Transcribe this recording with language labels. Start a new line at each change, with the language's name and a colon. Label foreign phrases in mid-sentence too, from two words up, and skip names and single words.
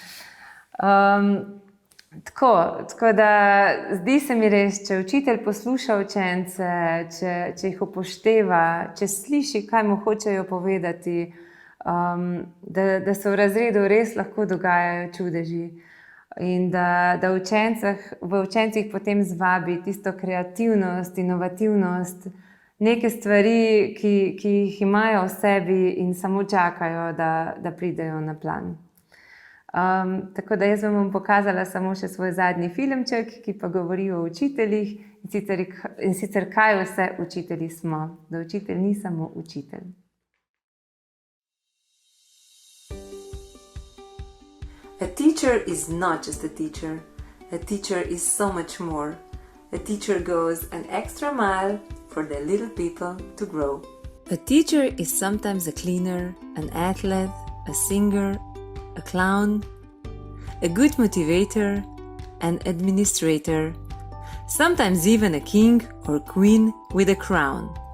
Slovenian: Tako da zdi se mi res, če učitelj posluša učence, če jih upošteva, če sliši, kaj mu hočejo povedati, da se v razredu res lahko dogajajo čudeži in da v učencih potem zvabi tisto kreativnost, inovativnost, neke stvari, ki jih imajo v sebi in samo čakajo, da pridejo na plan. Tako da jaz vam bom pokazala samo še svoj zadnji filmček, ki pa govori o učiteljih in sicer kaj vse učitelji smo, da učitelj ni samo učitelj.
English: A teacher is not just a teacher. A teacher is so much more. A teacher goes an extra mile for the little people to grow. A teacher is sometimes a cleaner, an athlete, a singer, a clown, a good motivator, an administrator, sometimes even a king or queen with a crown.